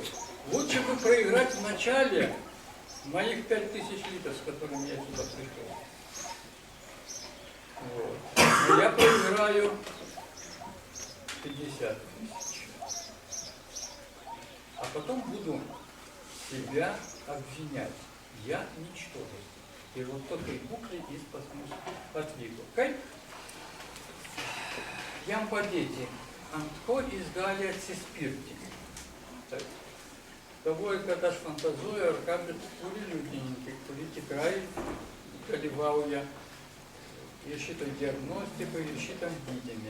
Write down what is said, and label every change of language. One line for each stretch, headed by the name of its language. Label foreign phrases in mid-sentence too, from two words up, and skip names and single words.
Russian: Лучше бы проиграть в начале моих 5000 литров, с которыми я сюда пришел. Вот. Но я проиграю 50 000. А потом буду себя обвинять. ją ničtodas.
Lithuanian: Ir va tokiai būklei jis pas mus atvyko. Kaip jam padėti, ant ko jis gali atsispirti? Taip. Galvoju, kad aš fantazuoju, ar ką, bet turi liudininkai, kuri tikrai dalyvauja ir šitoj diagnostikoje, ir šitam gydyme.